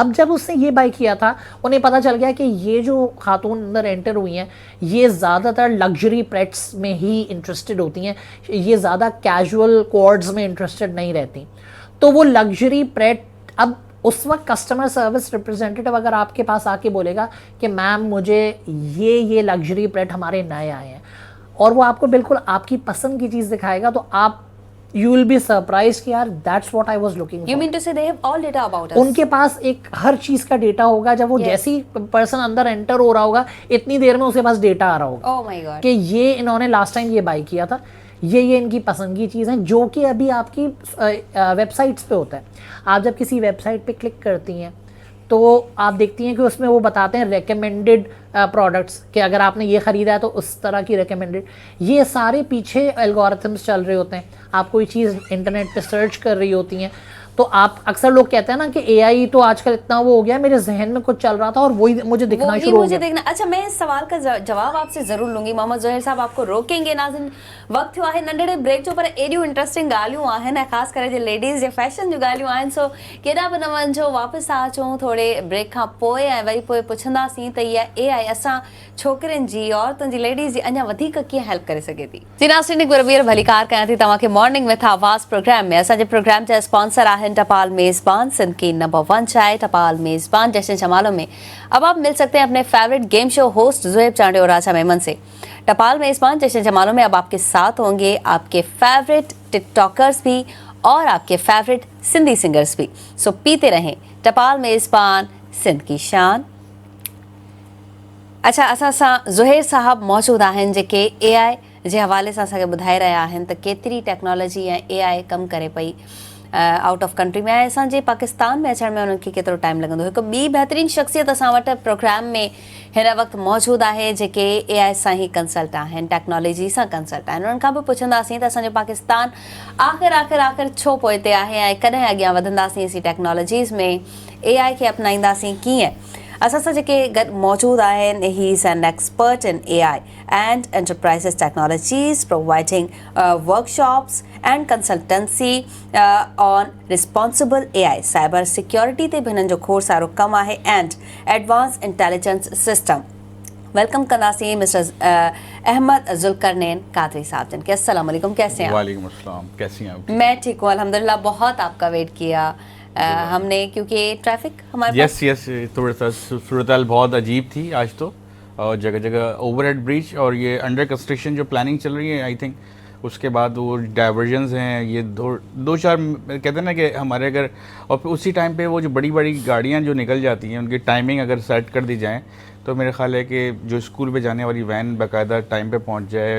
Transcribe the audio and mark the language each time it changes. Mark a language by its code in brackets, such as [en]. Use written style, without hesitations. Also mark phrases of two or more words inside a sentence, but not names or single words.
[ur] اب جب اس نے یہ بائے کیا تھا، انہیں پتا چل گیا کہ یہ جو خاتون اندر انٹر ہوئی ہیں، یہ زیادہ تر [en] luxury prets [ur] میں ہی انٹرسٹڈ ہوتی ہیں، یہ زیادہ [en] casual codes [ur] میں انٹرسٹڈ نہیں رہتی. تو وہ [en] luxury pret, [ur] ، اب اس وقت [en] customer service representative [ur] اگر آپ کے پاس آ کے بولے گا کہ میم مجھے یہ [en] luxury pret [ur] ہمارے نئے آئے ہیں، اور وہ آپ کو بالکل آپ کی پسند کی چیز دکھائے گا، تو آپ [en] you will be surprised [ur] کہ یار [en] that's what I was looking for. You mean to say they have all data about us? [ur] ان کے پاس ایک ہر چیز کا ڈیٹا ہوگا۔ جب وہ جیسی پرسن اندر انٹر ہو رہا ہوگا، اتنی دیر میں اس کے پاس ڈیٹا آ رہا ہوگا [en] Oh my God. [ur] کہ یہ انہوں نے [en] last time [ur] یہ بائے کیا تھا، یہ ان کی پسند کی چیز ہے، جو کہ ابھی آپ کی ویب سائٹس پہ ہوتا ہے. آپ جب کسی ویب سائٹ پہ کلک کرتی ہیں تو آپ دیکھتی ہیں کہ اس میں وہ بتاتے ہیں [en] recommended products, [ur] ، کہ اگر آپ نے یہ خریدا ہے تو اس طرح کی ریکمنڈڈ، یہ سارے پیچھے الگورتھمز چل رہے ہوتے ہیں. آپ کوئی چیز انٹرنیٹ پہ سرچ کر رہی ہوتی ہیں، تو آپ اکثر لوگ کہتے ہیں نا کہ اے آئی تو آج کل اتنا وہ ہو گیا، میرے ذہن میں کچھ چل رہا تھا اور وہی مجھے دکھنا شروع ہو گیا. देखना। اچھا، میں اس سوال کا جواب آپ سے ضرور لوں گی. [sd] मोहम्मद ज़ोहैर साहब [ur] آپ کو روکیں گے [sd] नाज़िन, वक्त थियो आहे नंढड़े ब्रेक जो, पर एडियूं इंटरेस्टिंग ॻाल्हियूं आहिनि, ख़ासि करे जे लेडीज़ जे फैशन जूं ॻाल्हियूं आहिनि। सो केॾा बि न वञिजो, वापसि था अचूं थोरे ब्रेक खां पोइ, ऐं वरी पोइ पुछंदासीं त इहा एआई असां छोकिरियुनि जी, औरतुनि जी, लेडीज़ जी अञा वधीक कीअं हेल्प करे सघे थी। जी नाज़रीन, हिकु बार ॿीहर भलीकार कयां थी तव्हांखे मॉर्निंग विथ आवाज़ प्रोग्राम में। असांजे प्रोग्राम जा स्पॉन्सर आहिनि टपाल मेज़बान, [ur] سندھ کی نمبر 1 چائے [sd] टपाल मेज़बान। [ur] جشن جمالوں میں اب آپ مل سکتے ہیں اپنے فیورٹ گیم شو ہوسٹ زہیب چانڈے اور راجا میمن سے. ٹپال میزبان جشن جمالوں میں اب آپ کے ساتھ ہوں گے آپ کے فیورٹ ٹک ٹاکرز بھی اور آپ کے فیورٹ سندھی سنگرز بھی. سو پیتے رہیں ٹپال میزبان، سندھ کی شان. अच्छा, [sd] असां सां ज़ुहैर साहब मौजूद आहिनि, जेके एआई जे हवाले सां असांखे ॿुधाए रहिया आहिनि त केतिरी टेक्नोलॉजी ऐं एआई कमु करे पई [en] out of country [sd] में, ऐं असांजे पाकिस्तान में अचण में उन्हनि खे केतिरो टाइम लॻंदो। हिकु ॿी बहितरीनु शख़्सियत असां वटि प्रोग्राम में हिन वक़्तु मौजूदु आहे, जेके एआई सां ई कंसल्ट आहिनि, टेक्नोलॉजी सां कंसल्ट आहिनि। उन्हनि खां बि पुछंदासीं त असांजो पाकिस्तान आख़िर छो पोइते आहे ऐं कॾहिं अॻियां वधंदासीं इसी टेक्नोलॉजीज़ में, एआई खे अपनाईंदासीं कीअं। असां सां जेके गॾु मौजूदु आहिनि, [en] He is an expert in AI and enterprise technologies, providing workshops and consultancy on responsible AI, cyber security [sd] ते बि हिननि जो खोड़ सारो कमु आहे, [en] and advance intelligence system. [sd] वेलकम कंदासीं मिस्टर अहमद जुल्करनैन कादरी साहब जिनके। [ur] السلام علیکم، کیسے ہیں آپ? وعلیکم السلام، کیسی ہیں آپ? میں ٹھیک ہوں الحمدللہ۔ بہت آپ کا ویٹ کیا ہم نے، کیونکہ ٹریفک ہمارے یس تھوڑا سا صورت حال بہت عجیب تھی آج تو، اور جگہ جگہ [en] overhead bridge [ur] اور یہ [en] under construction [ur] جو پلاننگ چل رہی ہے, [en] I think [ur] اس کے بعد وہ ڈائیورژنز ہیں، یہ دو چار کہتے ہیں نا کہ ہمارے اگر، اور پھر اسی ٹائم پہ وہ جو بڑی بڑی گاڑیاں جو نکل جاتی ہیں، ان کی ٹائمنگ اگر سیٹ کر دی جائے تو میرا خیال ہے کہ جو اسکول پہ جانے والی وین باقاعدہ ٹائم پہ پہنچ جائے.